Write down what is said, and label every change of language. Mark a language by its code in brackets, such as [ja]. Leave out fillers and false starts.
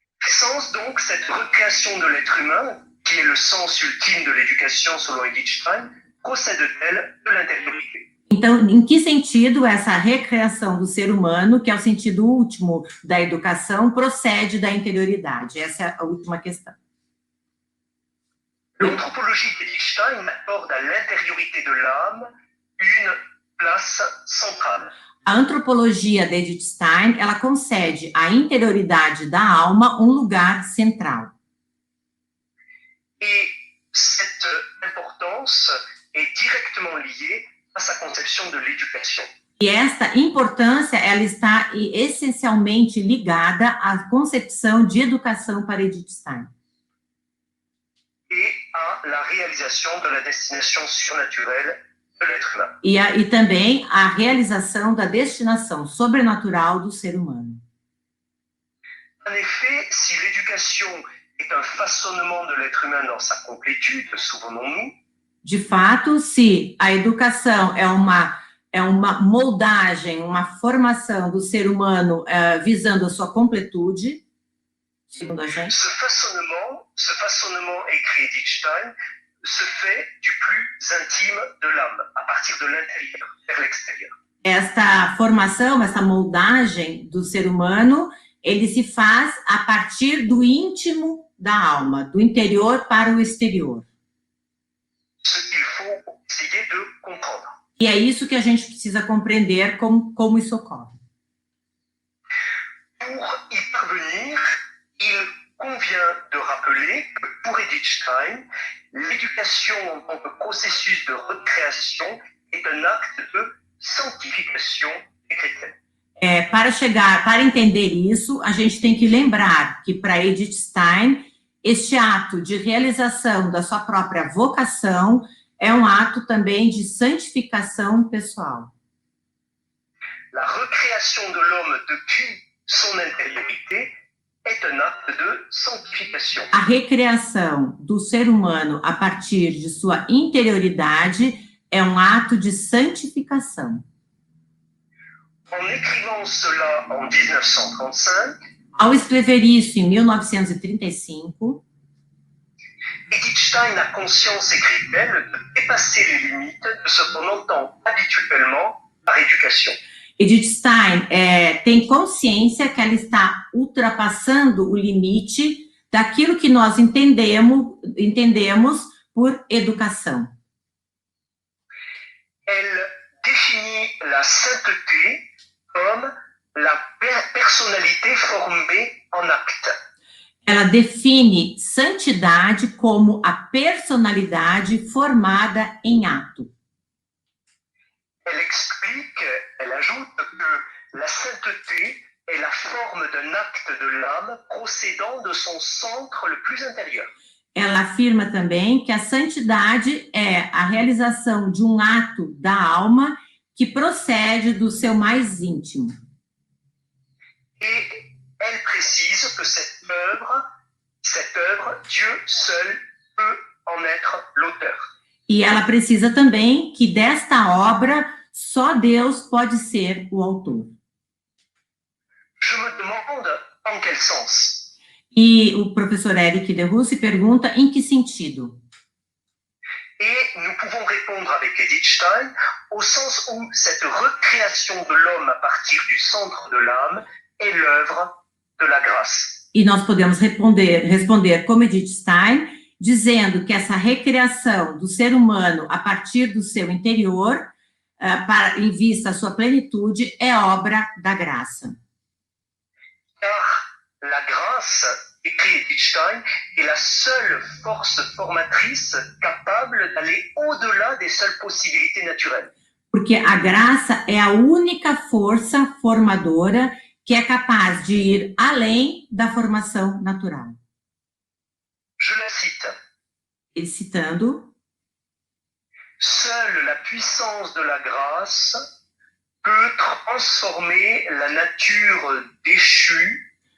[fr] Sens donc cette recréation de l'être humain, qui est le sens ultime de l'éducation selon Edith Stein, procède-t-elle de l'intériorité? [pt] Então, em que sentido essa recriação do ser humano, que é o sentido último da educação, procede da interioridade? Essa é a última questão. [fr] L'anthropologie d'Edith Stein accorde à l'intériorité de l'âme une place centrale. [pt] A antropologia de Edith Stein, ela concede à interioridade da alma um lugar central. [fr] Et cette importance est directement liée à sa conception de l'éducation. [pt] E esta importância, ela está essencialmente ligada à concepção de educação para Edith Stein. [fr] Et à la réalisation de la destination surnaturelle de l'être humain. [pt] E também a realização da destinação sobrenatural do ser humano. [fr] En effet, si l'éducation est un façonnement de l'être humain dans sa complétude, souvenons-nous. [pt] De fato, se a educação é uma moldagem, uma formação do ser humano visando a sua completude, segundo a gente. [fr] Ce façonnement écrit Edith Stein se fait du plus intime de l'âme, à partir de l'intérieur, vers l'extérieur. [pt] Esta formação, essa moldagem do ser humano, ele se faz a partir do íntimo da alma, do interior para o exterior. [fr] Ce qu'il faut essayer de comprendre. [pt] E é isso que a gente precisa compreender como isso ocorre. [fr] Pour y parvenir, il convient de rappeler que pour Edith Stein, l'éducation en tant que processus de recréation est un acte de sanctification des chrétiens. [pt] Para entender isso, a gente tem que lembrar que para Edith Stein, este ato de realização da sua própria vocação é um ato também de santificação pessoal. [fr] La recréation de l'homme depuis son intériorité est un acte de sanctification. [pt] A recriação do ser humano a partir de sua interioridade é um ato de santificação. [fr] En écrivant cela en 1935, [pt] ao escrever isso em 1935, [fr] Edith Stein a conscience, écrit-elle, de dépasser les limites de ce qu'on entend habituellement par éducation. [pt] Edith Stein tem consciência que ela está ultrapassando o limite daquilo que nós entendemos por educação. [fr] Elle définit la sainteté comme la personnalité formée en acte. [pt] Ela define santidade como a personalidade formada em ato. [fr] Elle explique, elle ajoute que la sainteté est la forme d'un acte de l'âme procédant de son centre le plus intérieur. [pt] Ela afirma também que a santidade é a realização de um ato da alma que procede do seu mais íntimo. [fr] Et elle précise que cette œuvre, Dieu seul peut en être l'auteur. [pt] E ela precisa também que desta obra só Deus pode ser o autor. [fr] Je me demande en quel sens. [pt] E o professor Eric Deroux se pergunta em que sentido. [fr] Et nous pouvons répondre avec Edith Stein au sens où cette recréation de l'homme à partir du centre de l'âme est l'œuvre de la grâce. [pt] E nós podemos responder como Edith Stein, dizendo que essa recriação do ser humano a partir do seu interior, em vista à sua plenitude, é obra da graça. [fr] Car la grâce, écrit Edith Stein, est la seule force formatrice capable d'aller au-delà des seules possibilités naturelles. [pt] Porque a graça é a única força formadora que é capaz de ir além da formação natural. [fr] Je la cite. [pt] Ele citando: [fr] Seule la puissance de la grâce peut transformer la nature déchue,